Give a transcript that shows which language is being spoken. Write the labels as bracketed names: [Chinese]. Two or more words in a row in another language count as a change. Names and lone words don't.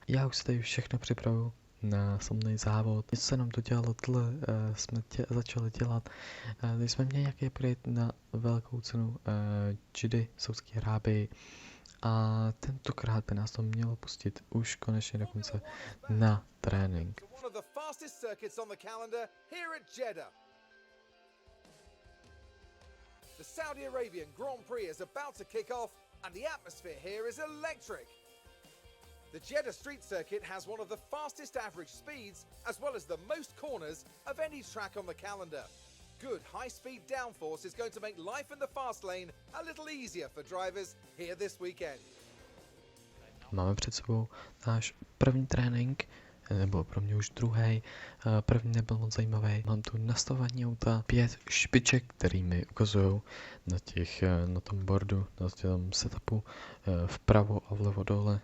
[Czech] Já už si tady všechno připravu na samotný závod. Něco se nám to dělalo, jsme začali dělat. Tady jsme měli nějaký upgrade na velkou cenu Jeddy, Saúdské Arábii. A tentokrát by nás to mělo pustit už konečně dokonce na trénink. [English] The Saudi Arabian Grand Prix is about to kick off, and the atmosphere here is electric. The Jeddah Street Circuit has one of the fastest average speeds, as well as the most corners of any track on the calendar. Good high-speed downforce is going to make life in the fast lane a little easier for drivers here this weekend. [Czech] Máme před sebou náš první trénink, nebo pro mě už druhý. První nebyl moc zajímavý. Mám tu nastavování auta, 5 špiček, který mi ukazují na tom boardu, na tom setupu vpravo a vlevo dole.